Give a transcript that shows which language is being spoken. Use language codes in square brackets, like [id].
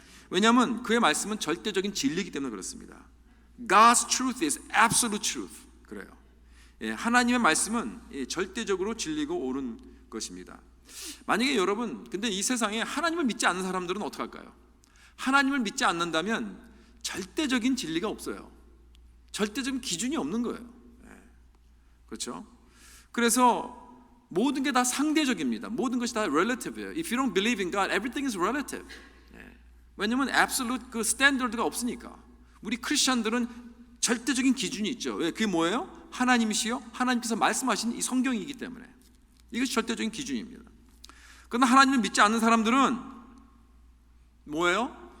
[ko] 왜냐하면 그의 말씀은 절대적인 진리이기 때문에 그렇습니다. [en] God's truth is absolute truth. [ko] 그래요. 하나님의 말씀은 절대적으로 진리고 옳은 것입니다. 만약에 여러분, 근데 이 세상에 하나님을 믿지 않는 사람들은 어떡할까요? 하나님을 믿지 않는다면 절대적인 진리가 없어요. 절대적인 기준이 없는 거예요. 그렇죠? 그래서 모든 게 다 상대적입니다. 모든 것이 다 relative예요. [en] If you don't believe in God, everything is relative. [ko] 왜냐하면 absolute 그 스탠더드가 없으니까. 우리 크리스천들은 절대적인 기준이 있죠. 왜? 그게 뭐예요? 하나님이시요, 하나님께서 말씀하신 이 성경이기 때문에 이것이 절대적인 기준입니다. 그러나 하나님을 믿지 않는 사람들은 뭐예요?